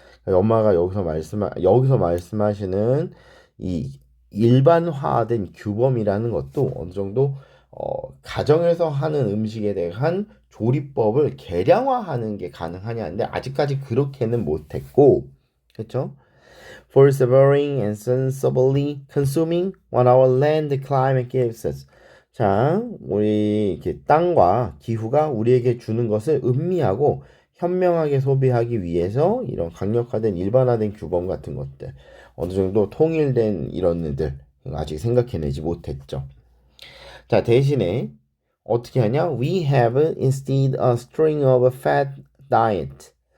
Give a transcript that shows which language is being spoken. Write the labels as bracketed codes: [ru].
[ko] 엄마가 여기서 말씀하시는 이 일반화된 규범이라는 것도 어느 정도 가정에서 하는 음식에 대한 조리법을 계량화하는 게 가능하냐는데 아직까지 그렇게는 못했고, 그렇죠? [en] Persevering and sensibly consuming what our land climate gives us. [ko] 자, 우리 이렇게 땅과 기후가 우리에게 주는 것을 음미하고 현명하게 소비하기 위해서 이런 강력화된 일반화된 규범 같은 것들 어느 정도 통일된 이런 애들 아직 생각해내지 못했죠. 자, 대신에 어떻게 하냐? [en] We have instead a string of fat diet.